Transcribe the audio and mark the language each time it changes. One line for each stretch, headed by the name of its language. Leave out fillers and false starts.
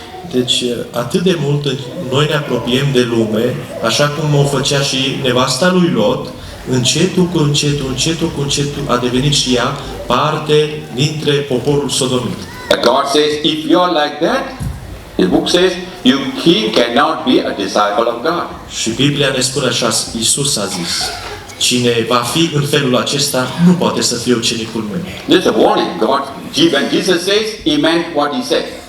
Romanian: Deci, atât de mult noi ne apropiem de lume, așa cum o făcea și nevasta lui Lot, încetul cu încetul a devenit și ea parte dintre poporul sodomit.
English: God says, if you are like that, the book says, he cannot be a disciple of God.
Romanian: Și Biblia ne spune așa, Iisus a zis, cine va fi în felul acesta, nu poate să fie ucenicul meu.
English: There's a warning. When Jesus says, he meant what he said.